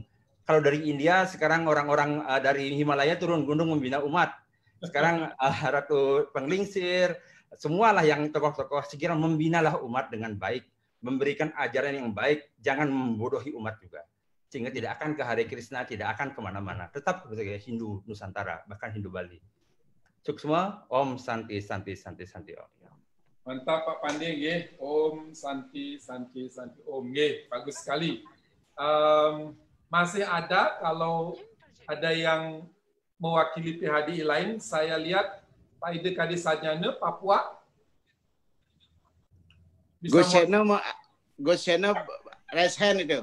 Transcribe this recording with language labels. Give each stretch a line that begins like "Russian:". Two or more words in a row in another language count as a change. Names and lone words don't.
Indonesian: Kalau dari India sekarang orang-orang dari Himalaya turun gunung membina umat. Sekarang Ratu Penglingsir, semualah yang tokoh-tokoh segera membinalah umat dengan baik, memberikan ajaran yang baik, jangan membodohi umat juga. Sehingga tidak akan ke Hare Krishna, tidak akan kemana-mana. Tetap sebagai Hindu Nusantara, bahkan Hindu Bali. Cukup semua,
Sanskrit: Om Santi, Santi, Santi, Santi, Om.
Indonesian: Mantap Pak Pandi, nggih.
Sanskrit: Om Santi, Santi, Santi, Om.
Indonesian: Nggih, bagus sekali. Masih ada, kalau ada yang mewakili PHDI lain, saya lihat Pak Ide Kadisajana, Papua. Gus Seno,
English: raise hand
Indonesian: itu.